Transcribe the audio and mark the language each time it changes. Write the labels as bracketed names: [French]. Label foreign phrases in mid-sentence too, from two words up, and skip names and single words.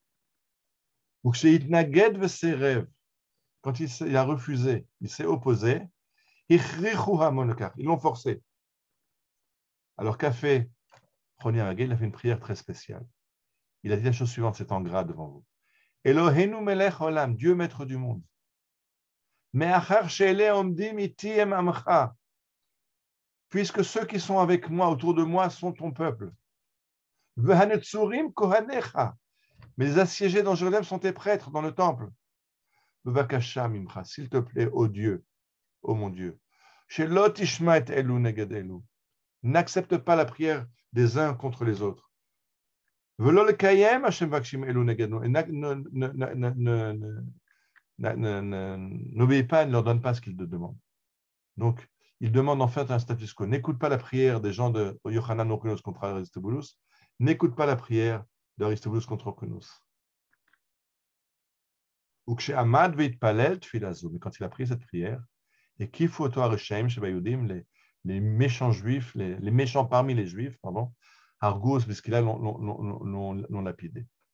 [French] Quand il a refusé, il s'est opposé, ils l'ont forcé. Alors qu'a fait Choni Amagel? Il a fait une prière très spéciale. Il a dit la chose suivante, c'est en gras devant vous. [Hebrew] אלוהינו מלך עולם, [French] Dieu maître du monde. [Hebrew] מאחר שאלה עומדים איתי הם עמך, [French] puisque ceux qui sont avec moi, autour de moi, sont ton peuple. [Hebrew] והנצורים כהניך, [French] mais les assiégés dans Jérusalem sont tes prêtres dans le temple. [Hebrew] בבקשה ממך, [French] s'il te plaît, ô Dieu, ô mon Dieu, [Hebrew] שלא תשמע את אלו נגד אלו, [French] n'accepte pas la prière des uns contre les autres. [Hebrew] ולא לקיים השם בקשים אלו נגד אלו, [French] et n'obéis pas, ne leur donne pas ce qu'ils te demandent. Donc, il demande en fait un [Latin] status quo. [French] N'écoute pas la prière des gens de Yochanan Hyrcanus contre Aristobulus. N'écoute pas la prière d'Aristobulus contre Hyrcanus. Mais quand il a pris cette prière, et les méchants juifs, les méchants parmi les juifs, pardon, Argos, puisqu'il a l'ont lapidé.